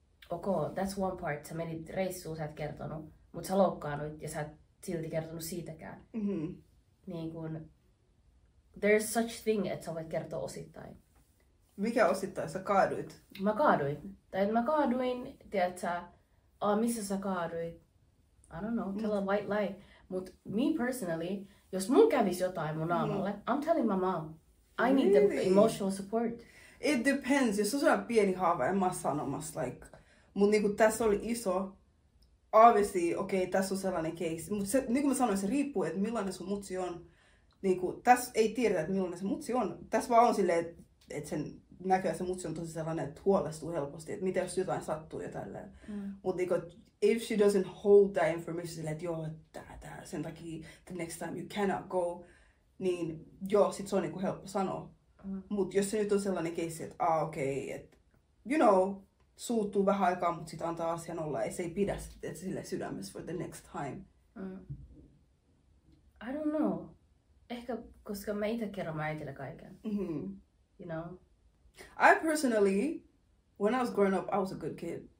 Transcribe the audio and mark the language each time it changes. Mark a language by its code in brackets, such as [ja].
[en] That's one part. [fi] Sä menit reissuun, sä et kertonut, mutta sä loukkaannut ja sä et silti kertonut siitäkään. Niin kun, [en] there's such thing, [fi] että sä voit kertoa osittain. Mikä osittain sä kaaduit? Mä kaaduin, tiedätkö, missä sä kaaduit? [en] I don't know, tell a white lie. Mut me personally, [fi] jos mun kävisi jotain mun naamalle, [en] I'm telling my mom. I need the emotional support. It depends. [fi] Jos on sellainen pieni haava, en mä ole sanomassa. Mut niinku tässä oli iso. Obviously, okei, tässä on sellainen case. Mut se, niin kuin mä sanoin, se riippuu, että millainen sun mutsi on. Niinku, tässä ei tiedetä, että millainen se mutsi on. Tässä vaan on silleen, että sen näköjään se mutsi on tosi sellainen, että huolestuu helposti. Että mitä jos jotain sattuu ja tälleen. Mut niinku, [en] if she doesn't hold that information [fi] silleen, että joo, tää, sen takia [en] the next time you cannot go, [fi] niin joo, sit se on niinku helppo sanoa. Mut jos se nyt on sellainen case, että okei, että you know, suuttuu vähän aikaa, mutta sit antaa asian olla, ei se ei pidä sille sydämessä [en] for the next time. I don't know. [fi] Ehkä koska mä itse kerron mä äitille kaiken. [en] You know? I personally, when I was growing up, I was a good kid.